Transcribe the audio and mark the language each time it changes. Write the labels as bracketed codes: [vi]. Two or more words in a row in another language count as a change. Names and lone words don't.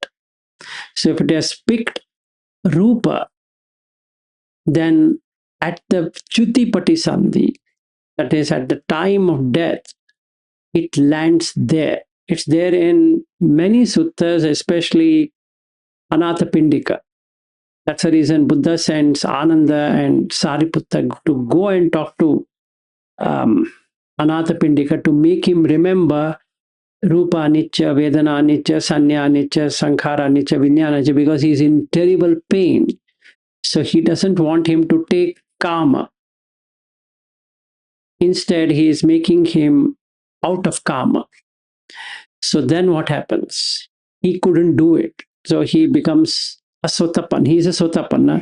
[en] So if it has picked rupa, then at the [pi] Chutipati Sandhi, [en] that is at the time of death, it lands there. It's there in many suttas, especially Ānāpānasati. That's the reason Buddha sends Ananda and Sariputta to go and talk to Ānāpānasati to make him remember [pi] Rupa Anicca, Vedanā Anicca, Saññā Anicca, Sankhara Anicca, Viññāṇa Anicca, [en] because he's in terrible pain. So he doesn't want him to take karma. Instead, he is making him out of karma. So then what happens? He couldn't do it. So he becomes a sotapan. He's a sotapanna.